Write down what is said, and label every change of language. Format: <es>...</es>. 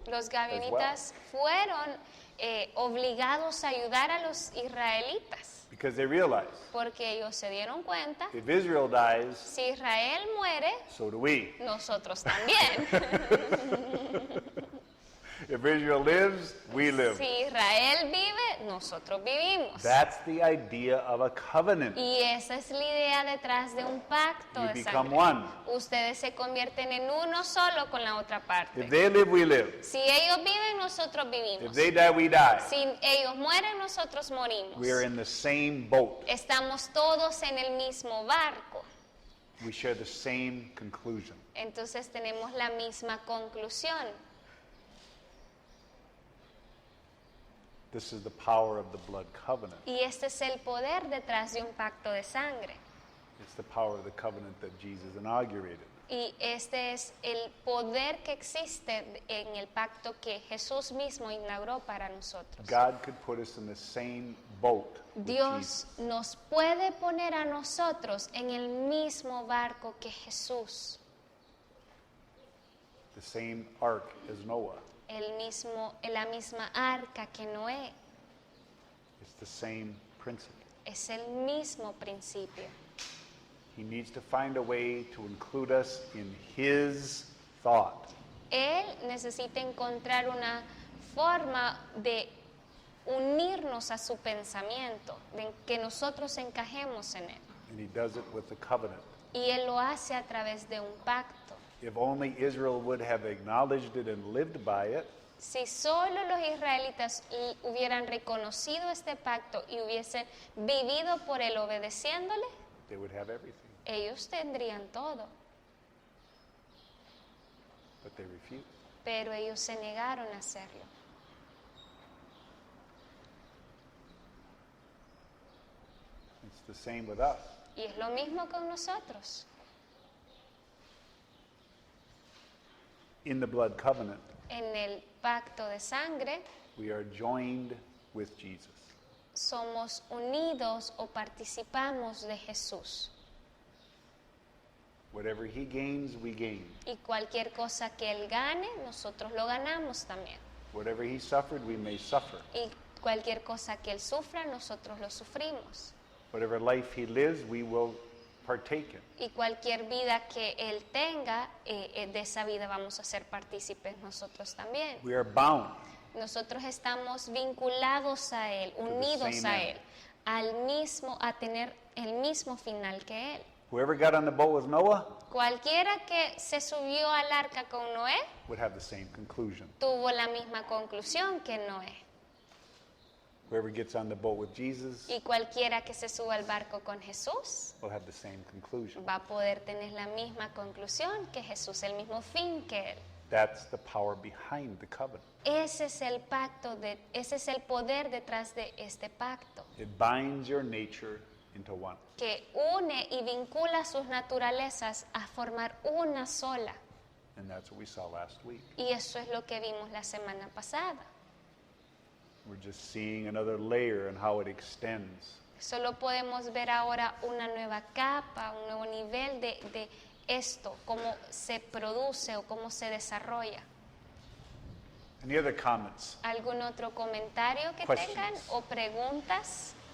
<es>Los gabionitas fueron obligados a ayudar a los israelitas</es> <en>because they realized</en> <es>porque ellos se dieron cuenta,</es> <en>if Israel dies,</en> <es>si Israel muere,</es> <en>so do we.</en> <es>nosotros también.</es> <en>If Israel lives, we live.</en> <es>Si Israel vive, nosotros vivimos.</es> <en>That's the idea of a covenant.</en> <es>Y esa es la idea detrás de un pacto</es> <en>You</en> <es>de</es> <en>become</en> <es>sangre.</es> <en>one.</en> <es>Ustedes se convierten en uno solo con la otra parte.</es> <en>If they live, we live.</en> <es>Si ellos viven, nosotros</es> <en>If</en> <es>vivimos.</es> <en>they die, we die.</en> <es>Si ellos mueren, nosotros morimos.</es> <en>We are in the same boat.</en> <es>Estamos todos en el mismo barco.</es> <en>We share the same conclusion.</en> <es>Entonces tenemos la misma conclusión.</es> <en>This is the power of the blood covenant.</en> <es>Y este es el poder detrás de un pacto de sangre.</es> <en>It's the power of the covenant that Jesus inaugurated.</en> <es>Y este es el poder que existe en el pacto que Jesús mismo inauguró para nosotros.</es> <en>God could put us in the same boat with</en> <es>Dios</es> <en>Jesus.</en> <es>nos puede poner a nosotros en el mismo barco que Jesús,</es> <en>The same ark as Noah.</en> <es>la misma arca que Noé.</es> <en>It's the same principle.</en> <es>Es el mismo principio.</es> <en>He needs to find a way to include us in his thought.</en> <es>Él necesita encontrar una forma de unirnos a su pensamiento, de que nosotros encajemos en él.</es> <en>And he does it with the covenant.</en> <es>Y él lo hace a través de un pacto.</es> <en>If only Israel would have acknowledged it and lived by it,</en> <es>Si solo los israelitas hubieran reconocido este pacto y hubiesen vivido por él obedeciéndole,</es> <en>they would have everything.</en> <es>ellos tendrían todo.</es> <en>But they refused.</en> <es>Pero ellos se negaron a hacerlo.</es> <en>the same with us.</en> <es>Y es lo mismo con nosotros.</es> <en>In the blood covenant,</en> <es>En el pacto de sangre</es> <en>we are joined with Jesus.</en> <es>somos unidos o participamos de Jesús.</es> <en>Whatever he gains, we gain.</en> <es>Y cualquier cosa que Él gane, nosotros lo ganamos también.</es> <en>Whatever he suffered, we may suffer.</en> <es>Y cualquier cosa que Él sufra, nosotros lo sufrimos.</es> <en>Whatever life he lives, we will partake in.</en> <es>Y cualquier vida que Él tenga, de esa vida vamos a ser partícipes nosotros también.</es> <en>We are bound.</en> <es>Nosotros estamos vinculados a Él,</es> <en>the</en> <es>unidos</es> <en>same</en> <es>a</es> <en>end.</en> <es>Él, a tener el mismo final que Él.</es> <en>Whoever got on the boat with Noah</en> <es>Cualquiera que se subió al arca con Noé,</es> <en>would have the same conclusion.</en> <es>tuvo la misma conclusión que Noé.</es> <en>Whoever gets on the boat with Jesus</en> <es>Y cualquiera que se suba al barco con Jesús,</es> <en>will have the same conclusion.</en> <es>va a poder tener la misma conclusión que Jesús, el mismo fin que Él.</es> <en>That's the power behind the covenant.</en> <es>Ese es el pacto, ese es el poder detrás de este pacto,</es> <en>It binds your nature into one.</en> <es>que une y vincula sus naturalezas a formar una sola.</es> <en>And that's what we saw last week.</en> <es>Y eso es lo que vimos la semana pasada.</es> <en>We're just seeing another layer and how it extends.</en> <es>Solo podemos ver ahora una nueva capa, un nuevo nivel de esto, cómo se produce o cómo se desarrolla.</es> <en>Any other comments?</en> <es>¿Algún otro comentario que</es> <en>Questions.</en> <es>tengan o preguntas?</es>